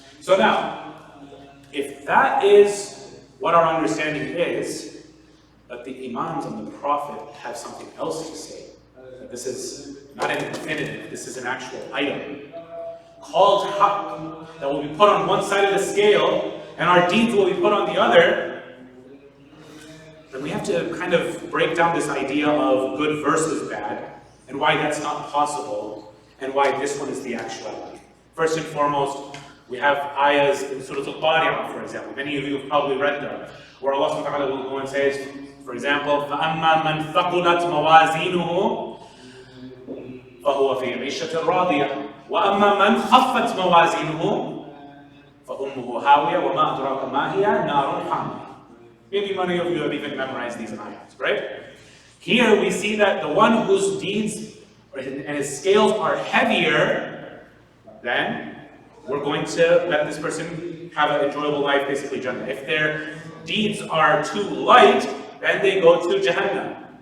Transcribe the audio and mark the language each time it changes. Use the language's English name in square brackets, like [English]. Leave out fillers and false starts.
[English] So now, if that is what our understanding is, but the Imams and the Prophet have something else to say, that this is not an infinitive, this is an actual item, called haqq, that will be put on one side of the scale, and our deeds will be put on the other, then we have to kind of break down this idea of good versus bad, and why that's not possible, and why this one is the actuality. First and foremost, we have ayahs in Surah Al-Qari'ah, for example. Many of you have probably read them, where Allah subhanahu wa ta'ala will go and say, for example, [Arabic] فَأَمَّا مَنْ ثَقُلَتْ مَوَازِينُهُ فَهُوَ فِي عِيشَةٍ رَاضِيَةٍ وَأَمَّا مَنْ خَفَّتْ مَوَازِينُهُ فَأُمُّهُ هَاوِيَةٌ وَمَا أَدْرَاكَ مَا هِيَ نَارٌ حَامِيَةٌ. [English] Maybe many of you have even memorized these ayahs, right? Here we see that the one whose deeds and his scales are heavier, then we're going to let this person have an enjoyable life, basically Jannah. If their deeds are too light, then they go to Jahannam.